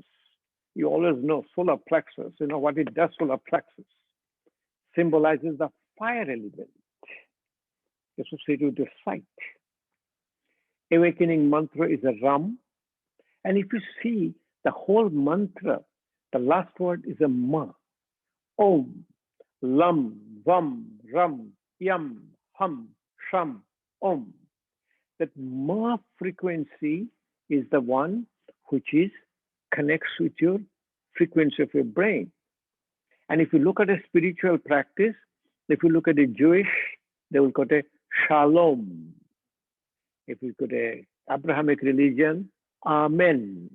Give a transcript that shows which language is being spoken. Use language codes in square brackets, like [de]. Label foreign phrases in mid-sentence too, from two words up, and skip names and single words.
[en] You always know solar plexus, you know what it does, solar plexus. Symbolizes the fire element associated with the sight. Awakening mantra is a Ram. And if you see the whole mantra, the last word is a Ma. [sa] Om, Lam, Vam, Ram, Yam, Hum, Sham, Om. [en] That Ma frequency is the one which connects with your frequency of your brain. And if you look at a spiritual practice, if you look at a Jewish, they will call it Shalom. If you look at a Abrahamic religion, Amen.